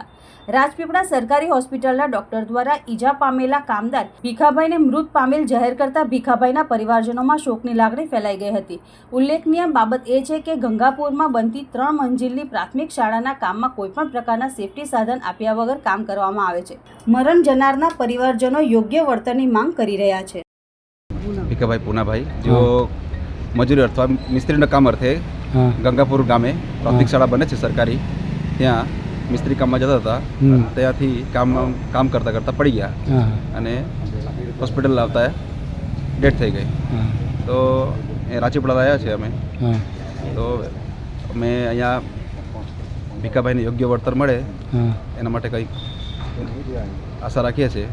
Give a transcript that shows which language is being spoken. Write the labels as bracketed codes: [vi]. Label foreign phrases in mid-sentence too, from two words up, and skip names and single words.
[gu] રાજપીપળા સરકારી હોસ્પિટલના ડોક્ટર દ્વારા ઈજા પામેલા કામદાર ભીખાભાઈને મૃત પામેલ જાહેર કરતા ભીખાભાઈના પરિવારજનોમાં શોકની લાગણી ફેલાઈ ગઈ હતી. ઉલ્લેખનીય બાબત એ છે કે ગંગાપુરમાં બનતી 3 મંજિલની પ્રાથમિક શાળાના કામમાં કોઈપણ પ્રકારના સેફટી સાધન આપ્યા વગર કામ કરવામાં આવે છે. મરણ જનારના પરિવારજનો યોગ્ય વળતરની માંગ કરી રહ્યા છે. ભીખાભાઈ પૂનાભાઈ જો મજૂરી અર્થવા મિસ્ત્રી કામ અર્થે ગંગાપુર ગામે પ્રાથમિક શાળા બને સરકારી ત્યાં મિસ્ત્રી કામમાં જતા હતા. ત્યાંથી કામ કરતાં કરતાં પડી ગયા અને હોસ્પિટલ લાવતા ડેથ થઈ ગઈ. તો એ રાજપીપળા આવ્યા છે અમે. તો અમે અહીંયા ભીખાભાઈને યોગ્ય વળતર મળે એના માટે કંઈક આશા રાખીએ છીએ.